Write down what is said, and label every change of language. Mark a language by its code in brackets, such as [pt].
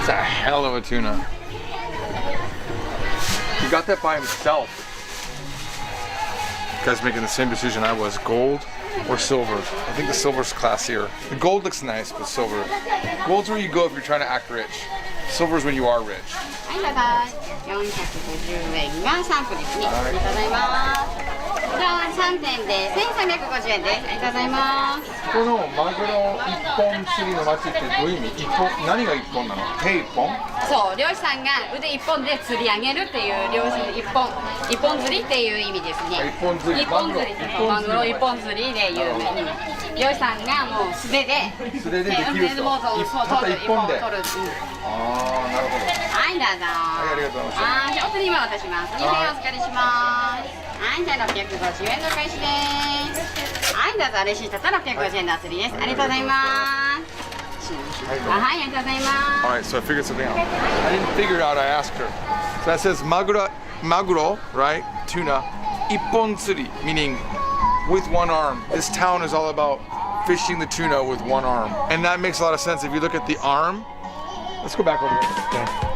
[en] It's a hell of a tuna. He got that by himself. Guy's making the same decision I was, gold or silver. I think the silver's classier. The gold looks nice, but silver. Gold's where you go if you're trying to act rich. Silver's when you are rich. [ja] はいただ450円が3個ですね。ありがとうございます。じゃあ3点で1350円です。ありがとうございます。このマグロ一本釣りの町ってどういう意味？何が一本なの？手一本？そう、漁師さんが腕一本で釣り上げるっていう漁師一本釣りっていう意味ですね。一本釣り。マグロ一本釣りで有名に。漁師さんがもう素手でできると。たった一本で。ああ、なるほど。はい、どうぞ。はい、ありがとうございます。はい、じゃあお釣り今渡します。2点お預かりします。はい、じゃあ650円の開始です。はい、どうぞレシートと650円のお釣りです。ありがとうございます。はい、ありがとうございます。 [en] All right, so I figured something out. I didn't figure it out, I asked her. So that says maguro, right? Tuna. Ippon tsuri, meaning with one arm. This town is all about fishing the tuna with one arm. And that makes a lot of sense if you look at the arm. Let's go back over there. Okay.